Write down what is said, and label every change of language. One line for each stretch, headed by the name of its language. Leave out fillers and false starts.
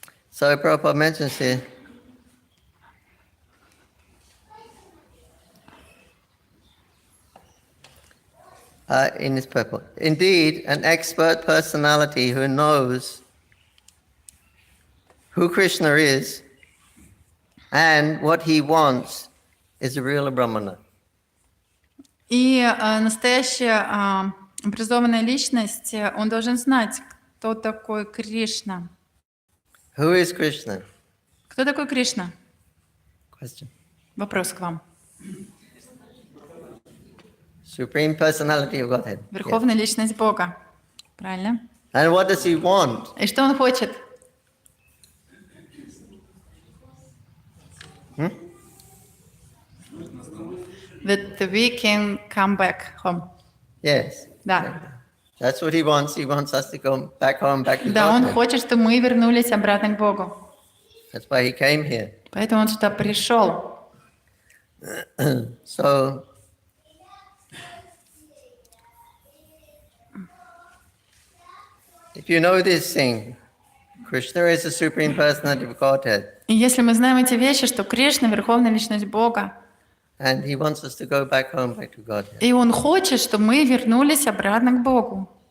English: So Prabhupada mentions here, in this purport, indeed, an expert personality who knows who Krishna is and what he wants is a real Brahmana.
Russian: И настоящая образованная личность, он должен знать, кто такой Кришна.
English: Who is Krishna?
Russian: Кто такой Кришна?
English: Question.
Russian: Вопрос к вам.
English: Supreme personality of Godhead.
Russian: Верховная личность Бога. Правильно?
English: And what does he want?
Russian: И что он хочет?
English: That we can come back home. Yes.
Russian: Да.
English: That's what he wants. He wants us to go back home, back to
Russian: Да, он
English: Godhead.
Russian: хочет, чтобы мы вернулись обратно к Богу.
English: That's why he came here.
Russian: Поэтому он сюда пришел.
English: So, if you know this thing, Krishna is the Supreme Personality of Godhead.
Russian: И если мы знаем эти вещи, что Кришна — Верховная Личность Бога,
English: And he wants us to go back home, back to Godhead.
Russian: и Он хочет, чтобы мы вернулись обратно к Богу.